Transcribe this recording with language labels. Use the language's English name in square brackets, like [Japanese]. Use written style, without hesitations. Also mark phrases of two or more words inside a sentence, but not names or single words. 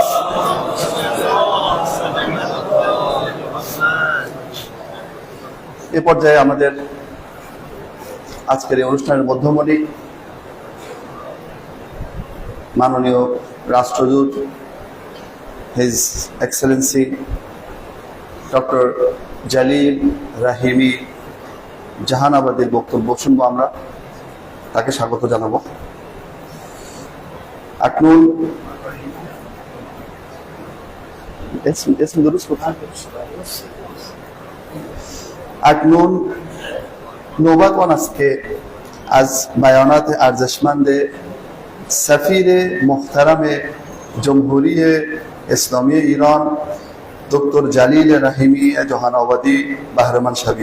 [Bangla] এ পর্যায়ে আমাদের আজকের এই অনুষ্ঠানের মধ্যমণি মাননীয় রাষ্ট্রদূত [English] His Excellency Doctor [Bangla] জালিল রাহিমি জাহানাবাদের বক্তব্য শুনবো আমরা। তাকে স্বাগত জানাবো। [Persian] اکنون اسم درست بود. اکنون نوبت آن است که از بیانات ارزشمند سفیر محترم جمهوری اسلامی ایران دکتر جلیل رحیمی جهان آبادی بهره مند شویم.